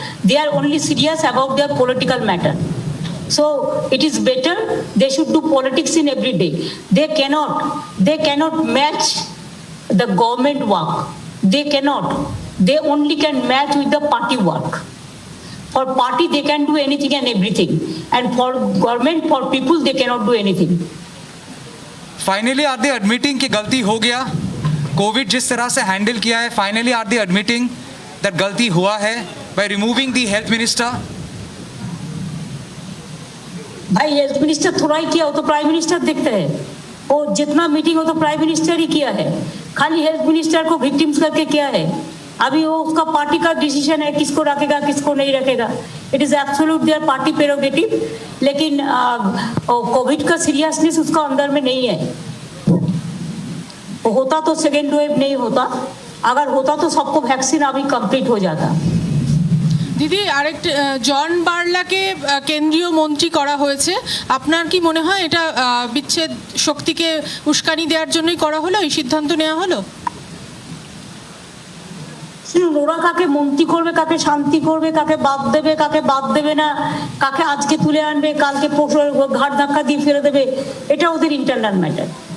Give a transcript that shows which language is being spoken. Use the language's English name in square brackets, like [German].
[English] They are only serious about their political matter. So it is better they should do politics in every day. They cannot match the government work. They cannot. They only can match with the party work. For party they can do anything and everything, and for government, for people, they cannot do anything. Finally, are they admitting [Hindi] कि गलती हो गया? Covid जिस तरह से handle किया है, [English] finally are they admitting that [Hindi] गलती हुआ है [English] by removing the health minister? [Hindi] भाई हेल्थ मिनिस्टर थोड़ा ही किया, वो तो प्राइम मिनिस्टर देखते हैं। वो जितना मीटिंग हो तो प्राइम मिनिस्टर ही किया है, खाली हेल्थ मिनिस्टर को विक्टिम्स करके किया है। अभी वो उसका पार्टी का डिसीजन है, किसको रखेगा किसको नहीं रखेगा। [English] It is absolute their party prerogative. [Hindi] लेकिन कोविड का सीरियसनेस उसका अंदर में नहीं है। होता तो सेकेंड वेव नहीं होता, अगर होता तो सबको वैक्सीन अभी कंप्लीट हो जाता। [Bangla] দিদি, আরেকটা জন বার্লাকে কেন্দ্রীয় মন্ত্রী করা হয়েছে, আপনার কি মনে হয় এটা বিচ্ছেদ শক্তিকে উস্কানি দেওয়ার জন্যই করা হলো, এই সিদ্ধান্ত নেওয়া হলো? ওরা কাকে মন্ত্রী করবে, কাকে শান্তি করবে, কাকে বাদ দেবে না, কাকে আজকে তুলে আনবে, কালকে ঘাট ধাক্কা দিয়ে ফেলে দেবে, এটা ওদের ইন্টারনাল ম্যাটার।